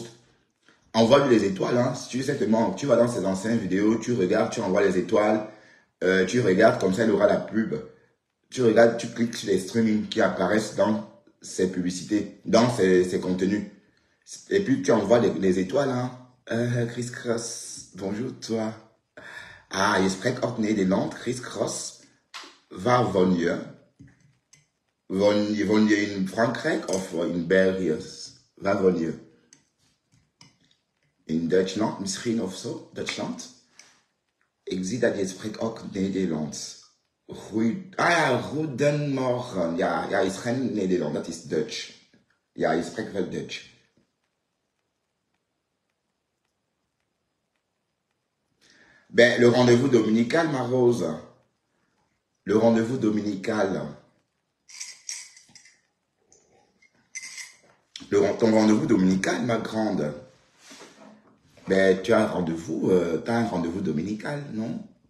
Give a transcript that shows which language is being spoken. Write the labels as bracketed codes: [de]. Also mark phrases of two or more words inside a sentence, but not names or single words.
[fr] Envoie-lui les étoiles, hein. Si tu sais te manques, tu vas dans ses anciennes vidéos, tu regardes, tu envoies les étoiles. Tu regardes, comme ça, elle aura la pub. Tu regardes, tu cliques sur les streamings qui apparaissent dans ses publicités, dans ses contenus. Et puis, tu envoies les étoiles, hein. Chris Cross, bonjour toi. [nl] Ah, je spreek ook Nederland. Chris Cross, waar woon je? Woon je in Frankrijk of in België? Waar woon je? In Duitsland misschien of zo? Duitsland? Ik zie dat je spreekt ook Nederlands. Goedemorgen. Ja, je is geen Nederland, dat is Dutch. Ja, je spreekt wel Dutch. [fr] Ben, le rendez-vous dominical, ma Rose. Le rendez-vous dominical. Ton rendez-vous dominical, ma grande. Ben, tu as un rendez-vous dominical, non?